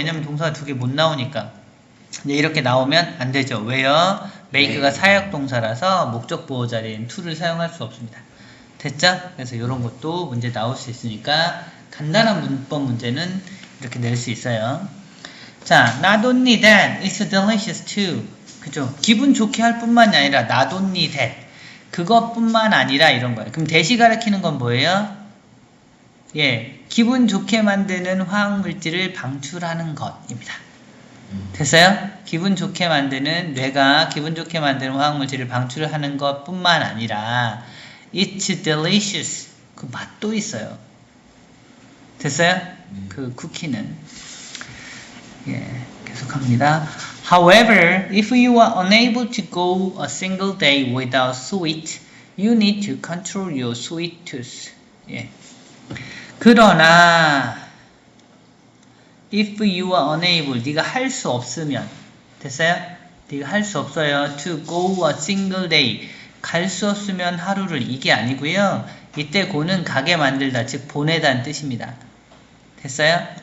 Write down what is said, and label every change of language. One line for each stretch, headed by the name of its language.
Korean: 왜냐면 동사가 두 개 못 나오니까 이렇게 나오면 안 되죠. 왜요? make가 사역동사라서 목적 보호 자리엔 to를 사용할 수 없습니다. 됐죠? 그래서 이런 것도 문제 나올 수 있으니까 간단한 문법 문제는 이렇게 낼 수 있어요.
English: 자, not only that, it's delicious too.
Korean: 그죠? 기분 좋게 할 뿐만이 아니라
English: not only that.
Korean: 그것뿐만 아니라 이런 거예요. 그럼 대시 가리키는 건 뭐예요? 예, 기분 좋게 만드는 화학물질을 방출하는 것입니다. 됐어요? 기분 좋게 만드는 뇌가 기분 좋게 만드는 화학물질을 방출하는 것뿐만 아니라
English: it's delicious.
Korean: 그 맛도 있어요. 됐어요? 그 쿠키는 예, 계속합니다.
English: However, if you are unable to go a single day without sweet, you need to control your sweet tooth.
Korean: 예. 그러나
English: if you are unable,
Korean: 네가 할 수 없으면 됐어요? 네가 할 수 없어요.
English: to go a single day,
Korean: 갈 수 없으면 하루를 이게 아니고요. 이때 go는 가게 만들다, 즉 보내다는 뜻입니다. 됐어요?